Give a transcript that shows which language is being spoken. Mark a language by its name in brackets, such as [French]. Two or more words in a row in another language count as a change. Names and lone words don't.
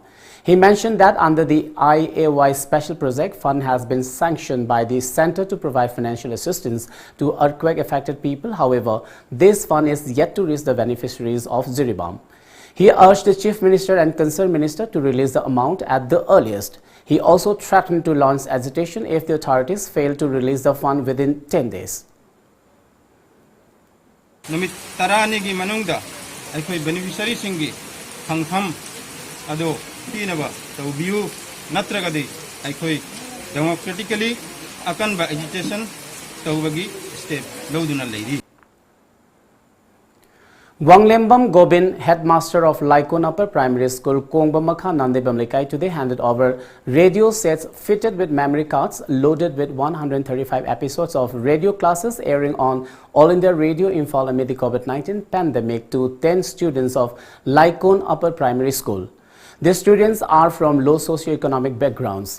[English] He mentioned that under the IAY Special Project Fund has been sanctioned by the Center to provide financial assistance to earthquake-affected people. However, this fund is yet to reach the beneficiaries of Jiribam. He urged the Chief Minister and Concerned Minister to release the amount at the earliest. He also threatened to launch agitation if the authorities fail to release the fund within 10 days. [Manipuri] Numit tarani gi manungda aikoi beneficiary singi phangpham ado tinaba tawbiu natragadi aikoi democratically akanba agitation tawbagi step loduna leiri. [English] Wanglembam Gobin, headmaster of Laikon Upper Primary School, Kongbamakha Nandebamlikai, today handed over radio sets fitted with memory cards loaded with 135 episodes of radio classes airing on All India Radio Imphal amid the COVID-19 pandemic to 10 students of Laikon Upper Primary School. The students are from low socio-economic backgrounds.